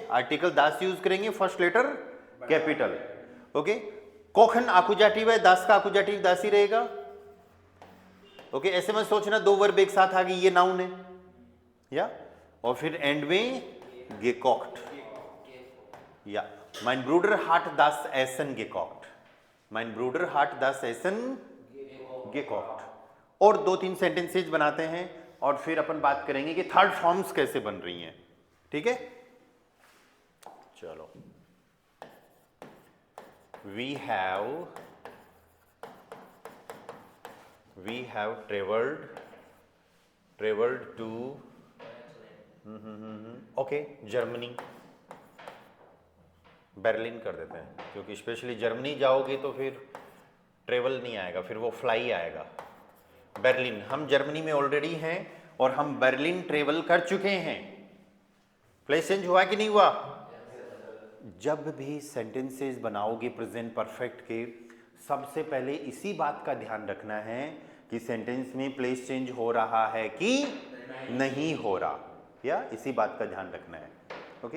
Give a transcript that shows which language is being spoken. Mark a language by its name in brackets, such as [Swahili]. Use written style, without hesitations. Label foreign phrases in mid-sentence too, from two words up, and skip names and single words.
[Hindi] आर्टिकल दास यूज करेंगे, [English] first letter capital, okay. [Hindi] कोखन आकुजाटिव है, दास का आकुजाटिव दास ही रहेगा, ओके। ऐसे में सोचना दो वर्ब एक साथ आ गई, ये नाउन है या, और फिर एंड में गेकॉक्ट या [German] mein Bruder hat das Essen gekocht, mein Bruder hat das Essen gekocht। [Hindi] और दो तीन सेंटेंसेज बनाते हैं और फिर अपन बात करेंगे कि [English] third forms [Hindi] कैसे बन रही हैं, ठीक है। चलो, [English] we have traveled to [Hindi] ओके जर्मनी, बर्लिन कर देते हैं क्योंकि स्पेशली जर्मनी जाओगे तो फिर ट्रेवल नहीं आएगा, फिर वो फ्लाई आएगा। बर्लिन, हम जर्मनी में ऑलरेडी हैं और हम बर्लिन ट्रेवल कर चुके हैं। [English] place change [Hindi] हुआ कि नहीं हुआ? जब भी सेंटेंसेस बनाओगे [English] present perfect [Hindi] के, सबसे पहले इसी बात का ध्यान रखना है कि सेंटेंस में [English] place change [Hindi] हो रहा है कि नहीं हो रहा, या इसी बात का ध्यान रखना है, ओके।